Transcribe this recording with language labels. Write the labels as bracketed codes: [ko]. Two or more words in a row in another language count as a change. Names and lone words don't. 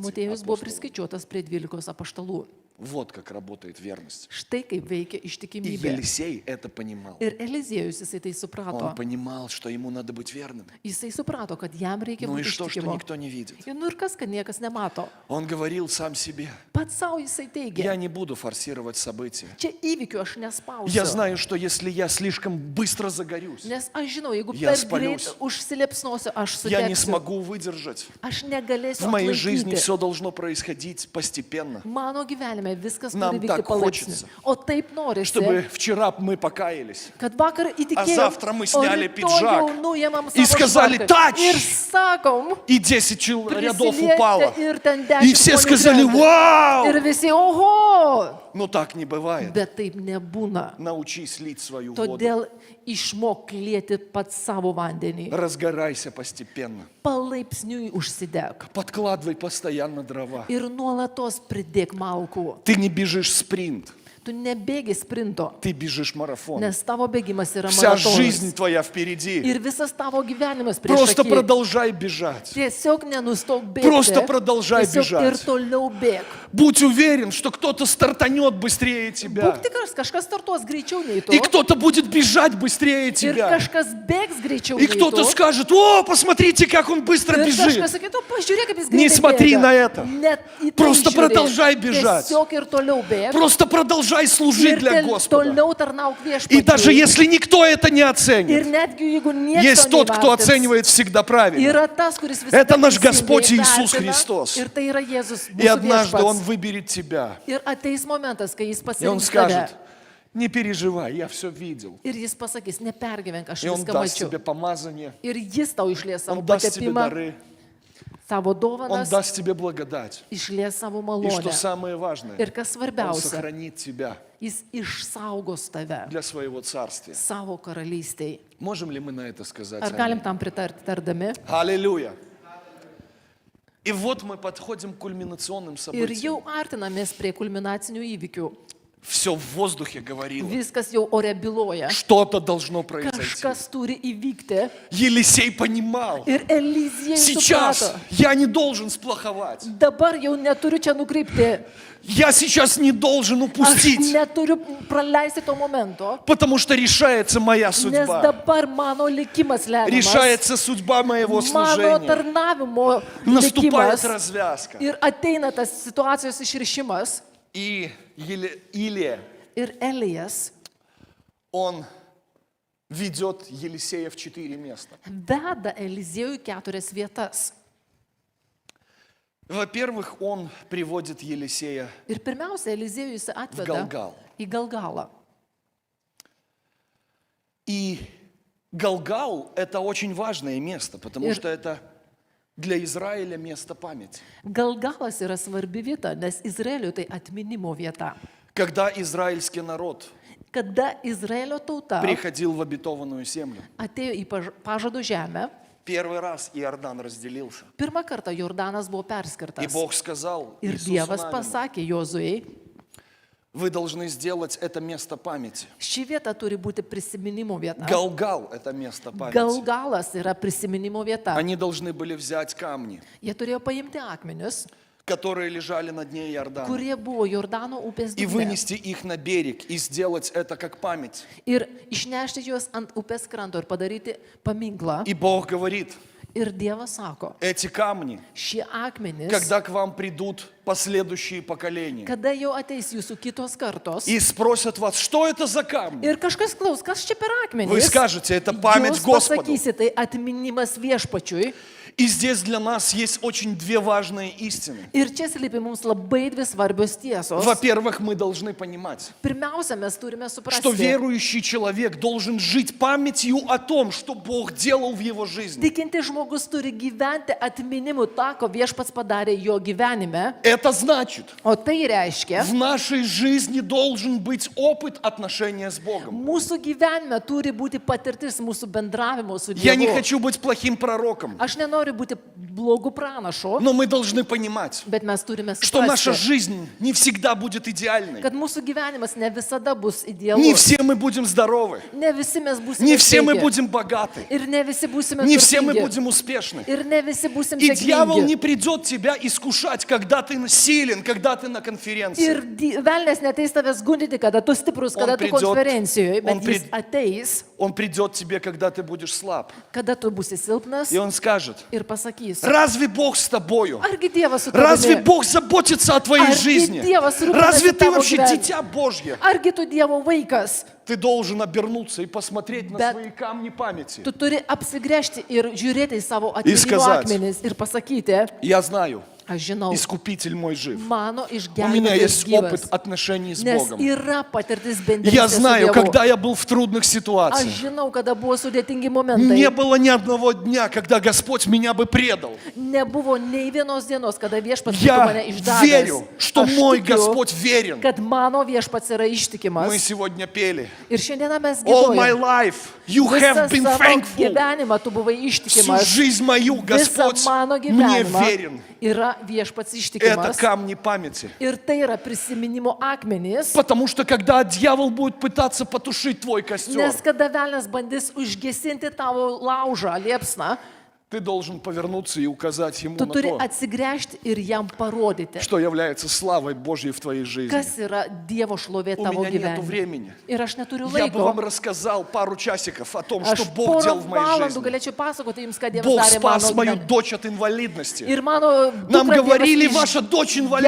[lt] Motiejus buvo [ru] апостолам. [lt] priskaičiuotas prie 12 apaštalų. [ru] Вот как работает верность. [lt] Štai kaip veikia [ru] И [lt] ištikimybė. [ru] Елисей это понимал. [lt] Ir Eliziejus jisai tai [ru] Он [lt] suprato. [ru] понимал, что ему надо быть верным. [lt] Jisai suprato, kad jam reikia [ru] Ну и [lt] būti [ru] что [lt] ištikimu. [ru] никто не видит? [lt] Ir nu ir kas, kad niekas nemato. [ru] Он говорил сам себе: [lt] Pats savo jisai [ru] я [lt] teigia, [ru] не буду форсировать события. [lt] čia įvykių aš [ru] Я [lt] nespausiu. [ru] знаю, что если я слишком быстро загорюсь, [lt] Nes aš žinau, jeigu [ru] Я [lt] per greit spaliusiu. užsilepsnosiu, aš [ru] я не [lt] sudegsiu. [ru] смогу выдержать. [lt] Aš negalėsiu [ru] В моей жизни [lt] atlaikyti. [ru] все должно происходить постепенно. [lt] Mano gyvenime viskas [ru] Нам [lt] turi vykti [ru] так [lt] palaipsniui. [ru] хочется, [lt] O taip norisi, [ru] Чтобы вчера мы покаялись [lt] kad vakar įtikėjom, [ru] завтра мы сняли [lt] o rytoj [ru] пиджак [lt] jau nuėmėm [ru] и [lt] savo [ru] сказали, [lt] švarką. [ru] «Тач!» [lt] Ir sakom, [ru] и 10 рядов [lt] prisilietę [ru] упало. [lt] ir ten [ru] И [lt] 10 [ru] все [lt] žmonių [ru] сказали: [lt] krenta. [ru] вау! [lt] Ir visi, oho, [ru] Но так не бывает. [lt] bet taip nebūna. [ru] Научись лить свою воду. [lt] Todėl išmok lieti pats savo vandenį. [ru] Разгорайся постепенно. [lt] Palaipsniui užsideg. [ru] Подкладывай постоянно дрова. [lt] Ir nuolatos pridėk malkų. [ru] Ты не bėžишь спринт, [lt] Tu nebėgi sprinto, [ru] ты бежишь марафон. [lt] nes tavo bėgimas yra [ru] Вся жизнь [lt] maratonas. [ru] твоя впереди. [lt] Ir visas tavo gyvenimas prieš [ru] Просто [lt] akį. [ru] продолжай бежать. [lt] Tiesiog nenustok bėgti. [ru] Просто продолжай [lt] Tiesiog [ru] бежать. [lt] ir toliau bėg. [ru] Будь уверен, что кто-то стартанет быстрее тебя. [lt] Būk tikras, kažkas startuos greičiau nei tu. [ru] И кто-то будет бежать быстрее [lt] Ir [ru] тебя. [lt] kažkas bėgs greičiau [ru] И [lt] nei [ru] кто-то [lt] tu. [ru] скажет: о, посмотрите, как он быстро [lt] Ir [ru] бежит. [lt] kažkas sakytų, pažiūrėk, kaip jis [ru] Не [lt] greitai [ru] смотри [lt] bėga. [ru] на это. [lt] Net į tai [ru] Просто [lt] žiūrėk. [ru] продолжай бежать. [lt] Tiesiog ir toliau bėg. [ru] Просто продолжай служить [lt] Ir [ru] для Господа. [lt] toliau tarnauk [ru] И даже [lt] viešpačiui. [ru] если никто это не [lt] Ir [ru] оценит, [lt] netgi jeigu niekas [ru] есть тот, кто оценивает всегда правильно. [lt] Yra tas, kuris visada [ru] Это наш [lt] teisingai [ru] Господь Иисус [lt] vertina. [ru] Христос. [lt] Ir tai yra Jėzus, [ru] И [lt] mūsų [ru] однажды Он [lt] viešpats. [ru] выберет тебя. [lt] Ir ateis momentas, kai jis [ru] И Он [lt] pasirinks [ru] скажет: [lt] tave. [ru] не переживай, я все видел. [lt] Ir jis pasakys, nepergyvenk, aš [ru] И Он [lt] viską [ru] даст [lt] mačiau. [ru] тебе помазание, [lt] Ir jis tau išlies savo [ru] Он даст тебе [lt] patepimą, [ru] дары, [lt] savo [ru] Он [lt] dovanas, [ru] даст тебе благодать. [lt] išlies savo [ru] И что [lt] malonę. [ru] самое важное, [lt] Ir kas [ru] Он [lt] svarbiausia, [ru] сохранит тебя [lt] jis išsaugos tave [ru] для своего царствия. [lt] savo karalystėj. [ru] Можем ли мы на это сказать? [lt] Ar [ru] аминь? [lt] galim tam pritarti tardami? [ru] Аллилуйя. И вот мы подходим к кульминационным [lt] Ir [ru] событиям. [lt] jau artinamės prie kulminacinių įvykių. [ru] Все в воздухе говорило. [lt] Viskas jau ore byloja. [ru] Что-то должно произойти. [lt] Kažkas turi įvykti. [ru] Елисей понимал: [lt] Ir Elizija [ru] сейчас [lt] suprato. [ru] я не должен сплоховать. [lt] Dabar jau neturiu čia nukreipti. [ru] Я сейчас не должен [lt] Aš [ru] упустить, [lt] neturiu praleisti to momento. [ru] потому что решается моя [lt] Nes [ru] судьба. [lt] dabar mano likimas lemiamas. [ru] Решается судьба моего [lt] Mano [ru] служения. [lt] tarnavimo [ru] Наступает [lt] likimas. [ru] развязка. [lt] Ir ateina tas situacijos išrišimas. [ru] И Илия, [lt] Ir Elijas [ru] он ведет Елисея в 4 места. [lt] veda Eliziejui 4 vietas. [ru] Во-первых, он приводит Елисея [lt] Ir pirmiausia, Eliziejus atveda Galgal. į Galgalą. [ru] И Галгал – это очень важное место, потому что это для Израиля место памяти. [lt] Galgalas yra svarbi vieta, nes Izraeliui tai atminimo vieta. [ru] Когда израильский народ [lt] Kada Izraelio tauta [ru] приходил в обетованную землю, [lt] atėjo į pažado žemę, [ru] первый раз Иордан разделился. [lt] pirmą kartą Jordanas buvo [ru] И [lt] perskirtas. [ru] Бог сказал [lt] Ir [ru] Иисусу [lt] Dievas [ru] Навину, [lt] pasakė Jozuei, [ru] вы должны сделать это место памяти. [lt] ši vieta turi būti prisiminimo vieta. [ru] Галгал – это место памяти. [lt] Galgalas yra prisiminimo vieta. [ru] Они должны были взять камни, [lt] Jie turėjo paimti akmenius, [ru] которые лежали на дне Иордана, [lt] kurie buvo Jordano upės [ru] и [lt] dugne, [ru] вынести их на берег, и сделать это как память. [lt] ir išnešti juos ant upės kranto ir padaryti paminklą. [ru] И Бог говорит, [lt] Ir Dievas sako, [ru] эти камни, [lt] šie akmenys, [ru] когда к вам придут последующие поколения, [lt] kada jau ateis jūsų kitos kartos, [ru] и спросят вас, что это за камни, [lt] ir kažkas klaus, kas čia per akmenys, [ru] вы скажете, это память [lt] jūs [ru] Господу. [lt] pasakysite, tai atminimas viešpačiui. [ru] И здесь для нас есть очень две важные истины. [lt] Ir čia slypi mums labai dvi svarbios tiesos. [ru] Во-первых, мы должны понимать, [lt] Pirmiausia, mes turime [ru] что [lt] suprasti, [ru] верующий человек должен жить памятью о том, что Бог делал в его жизни. [lt] tikinti žmogus turi gyventi atminimu tą, ko viešpats padarė jo gyvenime. [ru] Это значит, [lt] O tai reiškia, [ru] в нашей жизни должен быть опыт отношения с Богом. [lt] mūsų gyvenime turi būti patirtis mūsų bendravimo su [ru] Я не [lt] Dievu. [ru] хочу быть плохим пророком, [lt] Aš nenoriu būti blogų pranašų, [ru] но мы должны понимать, [lt] bet mes turime [ru] что наша [lt] suprasti, [ru] жизнь не всегда будет идеальной. [lt] kad mūsų gyvenimas ne visada bus [ru] Не [lt] idealus. [ru] все мы будем здоровы, [lt] Ne visi mes būsime [ru] не все мы [lt] sveiki. [ru] будем богаты, [lt] Ir ne visi būsime [ru] не все мы [lt] turtingi. [ru] будем успешны. [lt] Ir ne visi būsime [ru] И дьявол не [lt] sėkmingi. [ru] придет тебя искушать, когда ты силен, когда ты на конференции. [lt] Ir velnės neteis tavęs gundyti, kada tu stiprus, kada tu pridėt- konferencijoje, on bet jis prid- ateis, [ru] Он придет тебе, когда ты будешь слаб. [lt] kada tu būsi silpnas [ru] И он скажет, [lt] ir pasakys, [ru] разве Бог с тобою? [lt] argi Dievas su [ru] Разве [lt] tavimi, [ru] Бог заботится о твоей [lt] Арги [ru] жизни? [lt] Dievas rūpinasi [ru] Разве ты [lt] tavo [ru] вообще [lt] gyvenimu? [ru] дитя Божье? [lt] argi tu Dievo vaikas, [ru] Ты должен обернуться и посмотреть на [lt] Bet- [ru] свои камни памяти. [lt] tu turi apsigręžti ir žiūrėti į savo atminimo [ru] сказать, [lt] akmenis ir pasakyti, [ru] Я знаю, [lt] aš žinau, [ru] Искупитель мой жив. [lt] mano [ru] У меня [lt] išgelbėtojas [ru] есть опыт [lt] gyvas, [ru] отношений с [lt] nes [ru] Богом. [lt] yra patirtis [ru] Я [lt] bendrystės su [ru] знаю, [lt] Dievu. [ru] когда я был в трудных [lt] Aš [ru] ситуациях, [lt] žinau, kada buvo sudėtingi momentai. [ru] не было ни одного дня, когда Господь меня бы предал. [lt] Nebuvo nei vienos dienos, kada viešpats būtų [ru] Я [lt] mane išdavęs. [ru] верю, что [lt] Aš [ru] мой [lt] tikiu, [ru] Господь верен. [lt] kad mano viešpats yra ištikimas. [ru] Мы сегодня пели. [lt] Ir šiandieną mes [en] All my [lt] gyvojame. [en] life you have been [lt] Visą savo [en] thankful. [lt] gyvenimą tu buvai [ru] Всю [lt] ištikimas. [ru] жизнь мою [lt] Visą [ru] Господь [lt] mano [ru] мне [lt] gyvenimą [ru] верен. [lt] yra viešpats [ru] Это [lt] ištikimas. [ru] камни памяти. [lt] Ir tai yra prisiminimo akmenys. [ru] Потому что когда дьявол будет пытаться потушить твой костер, [lt] Nes kada velnas bandys užgesinti tavo laužą, liepsną, [ru] ты должен повернуться и указать ему [lt] tu [ru] на [lt] turi [ru] то, [lt] atsigręžti ir jam parodyti, [ru] что является славой Божьей в твоей жизни. [lt] kas yra Dievo šlovė [ru] У [lt] tavo [ru] меня нету [lt] gyvenime. [ru] времени. [lt] Ir aš neturiu [ru] Я бы [lt] laiko. [ru] вам рассказал пару часиков о том, [lt] Aš [ru] что Бог [lt] porą [ru] делал в моей [lt] valandų [ru] жизни. [lt] galėčiau pasakoti jums, ką Dievas [ru] Бог [lt] darė [ru] спас [lt] mano [ru] мою [lt] gyvenime. [ru] дочь от инвалидности. [lt] Ir mano [ru] Нам [lt] dukra [ru] говорили, [lt] Dievas [ru] ваша дочь инвалид.